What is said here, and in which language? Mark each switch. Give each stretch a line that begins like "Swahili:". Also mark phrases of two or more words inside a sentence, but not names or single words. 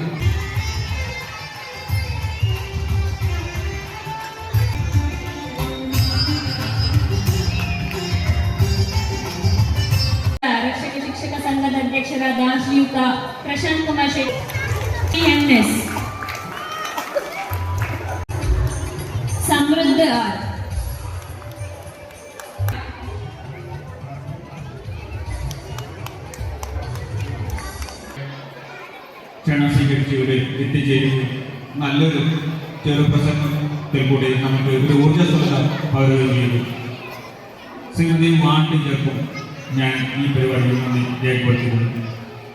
Kannada: ಶಿಕ್ಷಕ ಸಂಘದ ಅಧ್ಯಕ್ಷರಾದ ಶ್ರೀಯುತ ಪ್ರಶಾಂತ್ ಕುಮಾರ್ ಶೆಟ್ಟಿ PNS ಸಮೃದ್ಧ
Malayalam: ക്ഷണം സ്വീകരിച്ചവരെ എത്തിച്ചേരുന്നു. നല്ലൊരു ചെറുപ്രസംഗത്തിൽ കൂടി നമുക്ക് ഒരു ഊർജ്ജസ്വലത പകരുകയും ശ്രീമതി വാൺ ടീച്ചർക്കും ഞാൻ ഈ പരിപാടിയിൽ നന്ദി രേഖപ്പെടുത്തുന്നു.